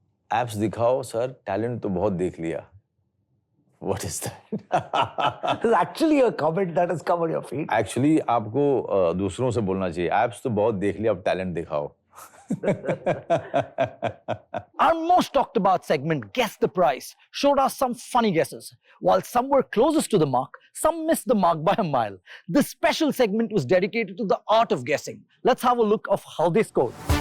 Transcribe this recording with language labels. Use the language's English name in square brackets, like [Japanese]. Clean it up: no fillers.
[Hindi] Abs दिखाओ sir, talent तो बहुत देख लिया. [English] What is that? There's actually a comment that has come on your feed. [Hindi] Actually आपको दूसरों से बोलना चाहिए. Abs तो बहुत देख लिया, अब talent दिखाओ. [English] Our most talked about segment, Guess the Price, showed us some funny guesses. While some were closest to the mark, some missed the mark by a mile. This special segment was dedicated to the art of guessing. Let's have a look of how they scored.